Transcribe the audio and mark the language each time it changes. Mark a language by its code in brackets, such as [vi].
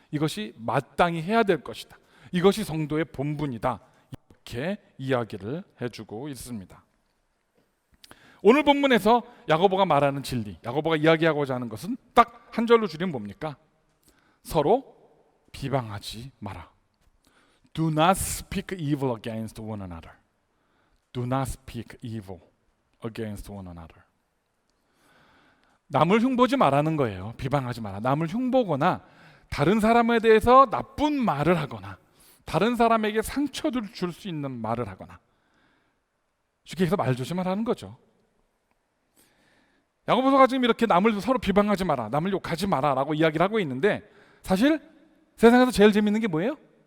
[ko] 이것이 마땅히 해야 될 것이다. 이것이 성도의 본분이다. 이렇게 이야기를 해주고 있습니다. 오늘 본문에서 야고보가 말하는 진리, 야고보가 이야기하고자 하는 것은 딱 한 절로 줄이면 뭡니까? 서로 비방하지 마라. [en] Do not speak evil against one another. Do not speak evil against one another. [ko] 남을 흉보지 말라는 거예요. 비방하지 마라. 남을 흉보거나 다른 사람에 대해서 나쁜 말을 하거나 다른 사람에게 상처를 줄 수 있는 말을 하거나 쉽게 해서 말 조심하라는 거죠. 야고보서가 지금 이렇게 남을 서로 비방하지 마라, 남을 욕하지 마라 라고 이야기를 하고 있는데 사실 세상에서 제일 재밌는 게 뭐예요?